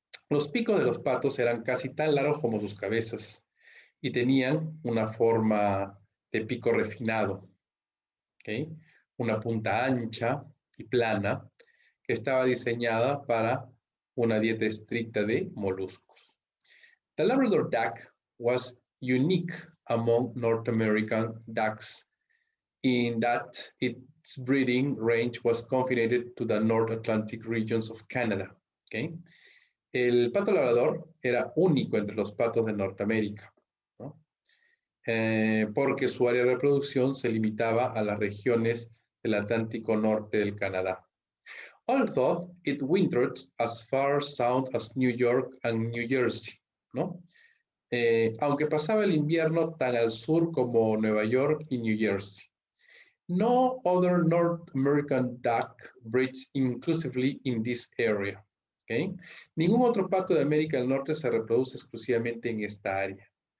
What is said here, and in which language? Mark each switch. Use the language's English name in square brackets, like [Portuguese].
[Spanish] Los picos de los patos eran casi tan largos como sus cabezas y tenían una forma de pico refinado, ¿okay? Una punta ancha y plana que estaba diseñada para una dieta estricta de moluscos. [English] The Labrador duck was unique among North American ducks in that its breeding range was confined to the North Atlantic regions of Canada, ¿okay? [Spanish] El pato labrador era único entre los patos de Norteamérica, ¿no? Porque su área de reproducción se limitaba a las regiones del Atlántico Norte del Canadá. [English] Although it wintered as far south as New York and New Jersey, ¿no? [Spanish] Aunque pasaba el invierno tan al sur como Nueva York y New Jersey. [English] No other North American duck breeds inclusively in this area. ¿Okay? [Spanish] Ningún otro pato de América del Norte se reproduce exclusivamente en esta área.